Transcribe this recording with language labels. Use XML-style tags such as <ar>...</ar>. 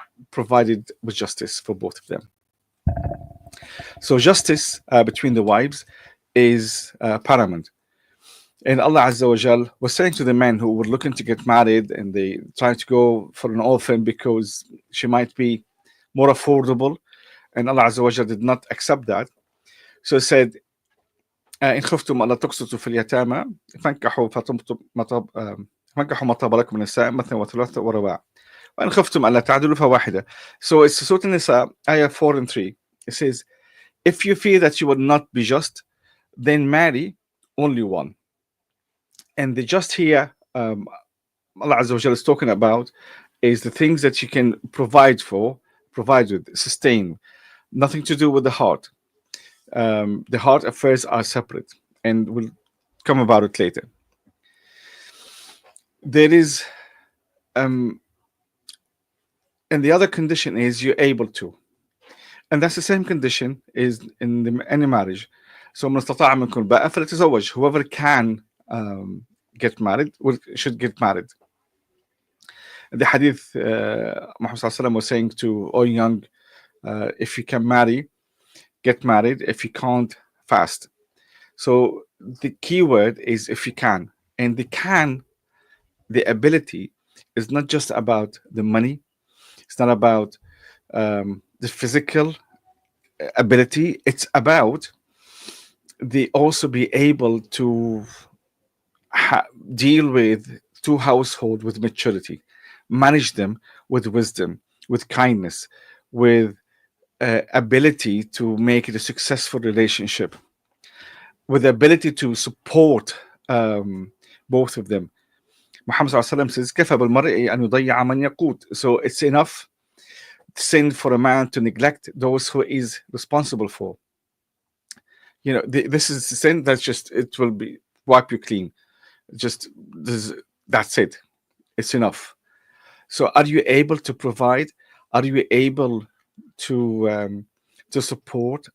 <en>provided with justice for both of them. So justice between the wives is paramount. And Allah Azza wa Jal was saying to the men who were looking to get married and they tried to go for an orphan because she might be more affordable, and Allah Azza wa Jal did not accept that. So he said,</en> <ar>إن خفتم ألا تقسطوا في اليتامى فانكحوا فانكحوا ما طاب لكم من النساء مثنى وثلاث ورباع وإن خفتم ألا تعدلوا فواحدة.</ar> <en>So it's Surah An-Nisa, ayah 4 and 3. It says, if you fear that you will not be just, then marry only one. And the just here, Allah Azza wa Jalla is talking about is the things that you can provide with, sustain. Nothing to do with the heart. The heart affairs are separate, and we'll come about it later. There is, and the other condition is you're able to, and that's the same condition is in any marriage. So</en> <ar>من استطاع منكم الباءة فليتزوج.</ar> <en>Whoever can get married should get married. The hadith Muhammad sallallahu alaihi wasallam was saying to all young, if you can marry, get married. If you can't, fast. So the key word is if you can, and the ability is not just about the money. It's not about the physical ability. It's about the also be able to deal with two households with maturity, manage them with wisdom, with kindness, with ability to make it a successful relationship, with the ability to support both of them. Muhammad says,</en> <ar>كَفَى بِالْمَرْءِ أَنْ يُضَيَّعَ مَنْ يَقُوتُ.</ar> <en>So it's enough sin for a man to neglect those who is responsible for. You know, this is the sin that's just, it will be wipe you clean. Just that's it. It's enough. So are you able to provide? Are you able to support?</en>